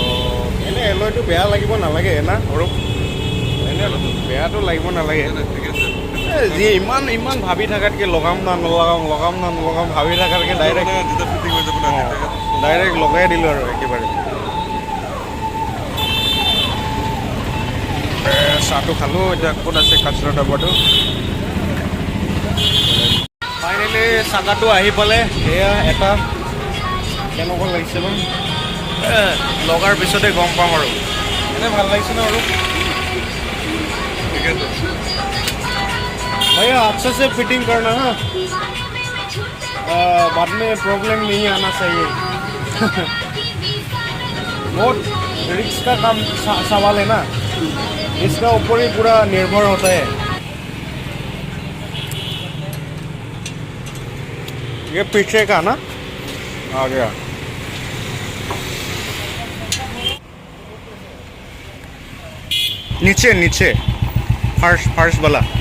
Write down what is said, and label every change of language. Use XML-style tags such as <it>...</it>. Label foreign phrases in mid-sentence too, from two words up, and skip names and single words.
<as>এনেই এলয়টো বেয়া লাগিব নালাগে না আৰু এনেই বেয়াটো লাগিব নালাগে যি ইমান ইমান ভাবি থকাতকৈ লগাম না নলগাম ভাবি থকাতকৈ ডাইৰেক্ট লগাই দিলোঁ আৰু একেবাৰে চাহটো খালোঁ এতিয়া ক'ত আছে কাচৰা ডাব্বাটো ফাইনেলি চাকাটো আহি পালে এয়া এটা কেনেকুৱা লাগিছে বাৰু লগাৰ পিছতে গম পাম আৰু এনে ভাল লাগিছে ন আৰু ঠিক আছে</as> <hi>भैया अच्छे से फिटिंग करना है बाद में प्रॉब्लम नहीं आना चाहिए बहुत रिस्क का काम सवाल है ना इसका ऊपर ही पूरा निर्भर होता है ये पीछे का ना आ गया नीचे नीचे फर्श वाला</hi>